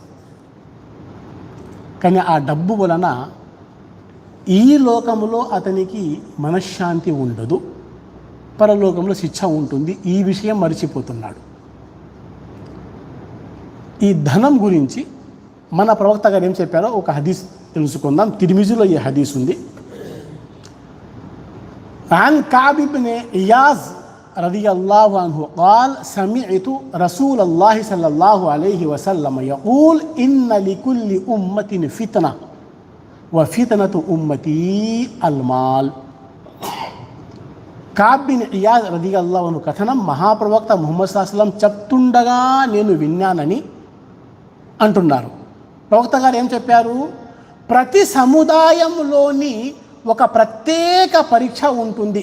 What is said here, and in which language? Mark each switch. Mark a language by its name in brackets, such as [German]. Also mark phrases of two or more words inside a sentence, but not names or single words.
[Telugu] కానీ ఆ డబ్బు వలన ఈ లోకంలో అతనికి మనశ్శాంతి ఉండదు, పరలోకంలో శిక్ష ఉంటుంది. ఈ విషయం మరిచిపోతున్నాడు. ఈ ధనం గురించి మన ప్రవక్త గారు ఏం చెప్పారో ఒక హదీస్ తెలుసుకుందాం. తిర్మిజీలో ఈ హదీస్ ఉంది. [Arabic] عن كعب بن إياز رضي الله عنه قال سمعت رسول الله صلى الله عليه وسلم يقول إن لكل أمة فتنة وفتنة أمتي المال. [Telugu] కఅబ్ బిన్ ఇయాద్ [Arabic] رضي الله عنه [Telugu] కథనం, మహాప్రవక్త ముహమ్మద్ [Arabic] صلى الله عليه وسلم [Telugu] చెప్తుండగా నేను విన్నానని అంటున్నారు. ప్రవక్త గారు ఏం చెప్పారు? ప్రతి సముదాయంలోని ఒక ప్రత్యేక పరీక్ష ఉంటుంది.